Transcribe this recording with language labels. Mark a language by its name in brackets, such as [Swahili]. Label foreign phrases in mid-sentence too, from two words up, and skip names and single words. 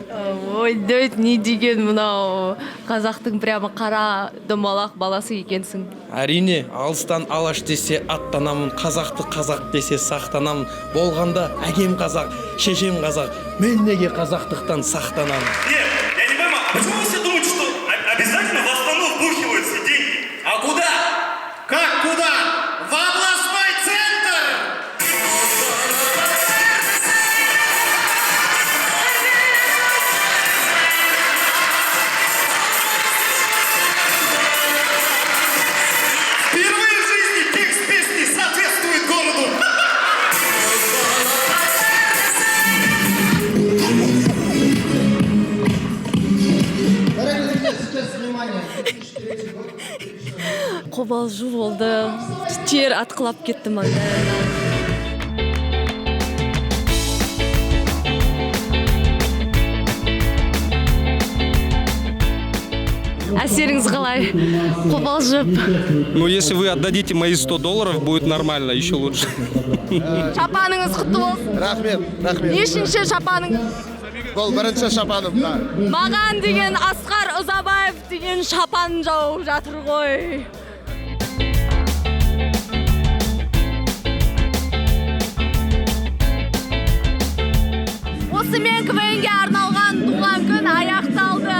[Kazakh] Ой, дөйт, не деген мынау қазақтың прямо қара домалақ баласы екенсің. Әрине, алыстан алаш десе аттанамын, қазақты қазақ десе сақтанамын. Болғанда әкем қазақ, шешем қазақ, мен неге қазақтықтан сақтанамын. [Russian] Нет, я не понимаю, почему все думают, что обязательно в Астану вбухивают все деньги? А куда? Как куда? В областной центр! Впервые в жизни текст песни соответствует городу! [Kazakh] Қобалжу болды, тер атқылап кетті маңдайымнан. Әсеріңіз қалай? Қобалжып. [Russian] Ну, если вы отдадите мои $100, будет нормально, еще лучше. [Kazakh] Шапаныңыз құтты болсын. Рахмет. Нешінші шапаның? Бұл бірінші шапаным. Маған деген Асқар Ұзабаев деген шапан жауып жатыр ғой. Осымен КВН-ге арналған туған күн аяқталды.